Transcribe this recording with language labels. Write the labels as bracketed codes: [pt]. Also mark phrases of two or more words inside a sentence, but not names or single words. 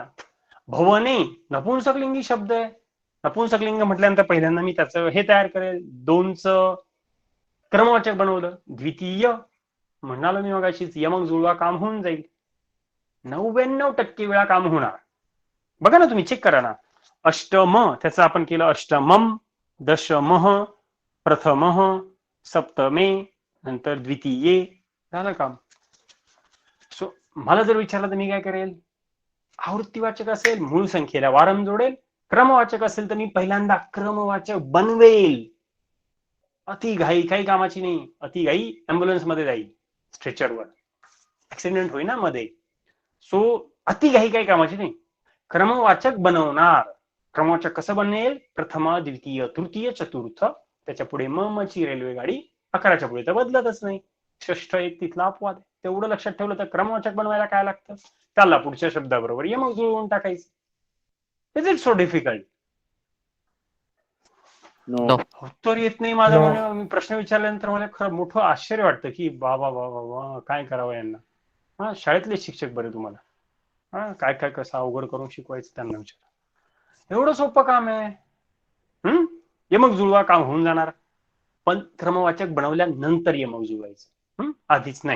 [mr] भवने नपुंसकलिंगी शब्द आहे. नपुंसकलिंग म्हटल्यानंतर पहिल्यांदा मी त्याचं हे तयार करेल, 2चं क्रमवाचक बनवलं, द्वितीय म्हणालो मी मगाशीच, यमक जुळवा काम होऊन जाईल. 99% वेळा काम होणार. बघा ना तुम्ही, चेक करा ना. अष्टम त्याचं आपण केलं [sa] अष्टमम, दशमः, प्रथमः, सप्तमे, [mr] नंतर द्वितीये, झालं काम. सो मला जर विचारलं तर मी काय करेल, आवृत्तीवाचक असेल मूळ संख्येला वारम जोडेल, क्रमवाचक असेल तर मी पहिल्यांदा क्रमवाचक बनवेल. अति घाई काही कामाची नाही. अति घाई अँब्युलन्स मध्ये जाईल, स्ट्रेचरवर ऍक्सिडेंट होईल ना मध्ये. सो अति घाई काही कामाची नाही. क्रमवाचक बनवणार. क्रमवाचक कसं बनेल? प्रथम, द्वितीय, तृतीय, चतुर्थ, त्याच्या पुढे म ची रेल्वे गाडी, 11च्या पुढे तर बदलतच नाही. षष्ठ एक तिथला अपवाद आहे. तेवढं लक्षात ठेवलं तर क्रमवाचक बनवायला काय लागतं? त्याला पुढच्या शब्दाबरोबर यमक जुळवून टाकायचं. [en] is it so difficult? नो. [mr] उत्तर येत नाही माझं. No. म्हणून मी प्रश्न विचारल्यानंतर मला खरं मोठं आश्चर्य वाटतं की बाबा बाबा बाबा काय करावं यांना. हा, शाळेतले शिक्षक बरे तुम्हाला. हा, काय काय कसं अवघड करून शिकवायचं त्यांना विचार. एवढं सोपं काम आहे. यमक जुळवा, काम होऊन जाणार. पण क्रमवाचक बनवल्यानंतर यमक जुळवायचं, आधीच नाही.